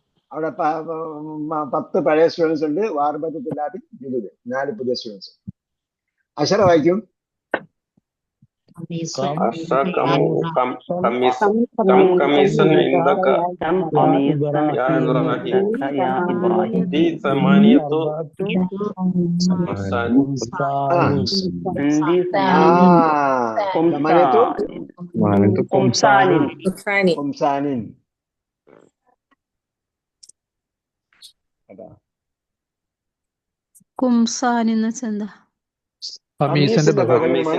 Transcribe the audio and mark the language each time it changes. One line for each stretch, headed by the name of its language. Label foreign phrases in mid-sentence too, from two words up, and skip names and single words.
Malayalam: അവിടെ 10 പഴയ സ്റ്റുഡൻസ് ഉണ്ട്.
Arabic: وأربعة طلاب
Malayalam: 20, 4 പുതിയ സ്റ്റുഡൻസ്. അഷറ വായിക്കും.
Arabic: قميصا عندك يا إبراهيم دي ثمانية قمصان ഖുംസാനിൻ.
Malayalam: കുംസാൻ എന്ന് വെച്ചാൽ എന്താ? ഖമീസിന്റെ ബഹുവചനം.